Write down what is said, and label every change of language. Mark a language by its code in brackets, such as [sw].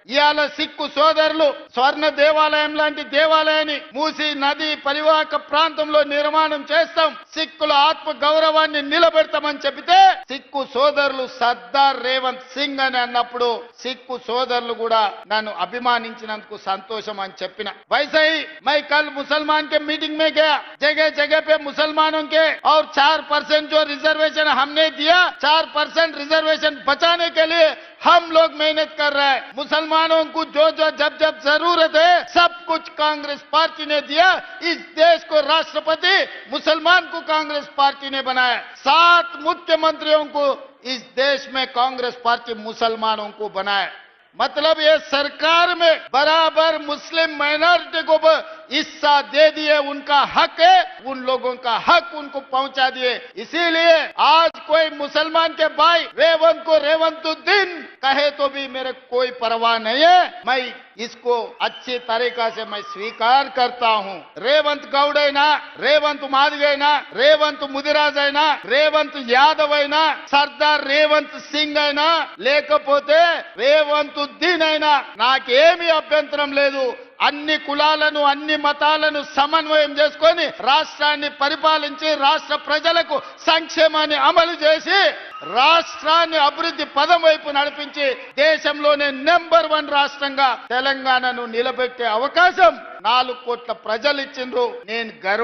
[te] ఇవాళ సిక్కు సోదరులు స్వర్ణ దేవాలయం లాంటి దేవాలయాన్ని మూసి నది పరివాహక ప్రాంతంలో నిర్మాణం చేస్తాం, సిక్కుల ఆత్మ గౌరవాన్ని నిలబెడతామని చెబితే సిక్కు సోదరులు సర్దార్ రేవంత్ సింగ్ అని అన్నప్పుడు సిక్కు సోదరులు కూడా నన్ను అభిమానించినందుకు సంతోషం అని చెప్పిన. [hi] వైసై మై కల్ ముసల్మాన్ కే మీటింగ్ మే గయా, जगह जगह पे मुसलमानों के और 4% जो रिजर्वेशन हमने दिया, 4% रिजर्वेशन बचाने के लिए हम लोग मेहनत कर रहे हैं. मुसलमानों को जो जब जरूरत है सब कुछ कांग्रेस पार्टी ने दिया. इस देश को राष्ट्रपति मुसलमान को कांग्रेस पार्टी ने बनाया. 7 मुख्यमंत्रियों को इस देश में कांग्रेस पार्टी मुसलमानों को बनाया. मतलब ये सरकार में बराबर मुस्लिम माइनॉरिटी को हिस्सा दे दिए. उनका हक है, उन लोगों का हक उनको पहुंचा दिए. इसीलिए आज कोई मुसलमान के भाई रेवंत को रेवंतुद्दीन कहे तो भी मेरे कोई परवाह नहीं है. मैं इसको अच्छी तरीका से मैं स्वीकार करता हूं. [te] रेवंत गौड़ అయినా, రేవంత్ మాదిగ అయినా, రేవంత్ ముదిరాజ్ అయినా, రేవంత్ యాదవ్ అయినా, సర్దార్ రేవంత్ సింగ్ అయినా, లేకపోతే రేవంతుద్దీన్ అయినా నాకేమీ అభ్యంతరం లేదు. అన్ని కులాలను అన్ని మతాలను సమన్వయం చేసుకొని రాష్ట్రాన్ని పరిపాలించి రాష్ట్ర ప్రజలకు సంక్షేమాన్ని అమలు చేసి రాష్ట్రాన్ని అభివృద్ధి పదం వైపు నడిపించి దేశంలోనే నెంబర్ 1 రాష్ట్రంగా తెలంగాణను నిలబెట్టే అవకాశం 4 కోట్ల ప్రజలు ఇచ్చిండ్రు. నేను గర్వ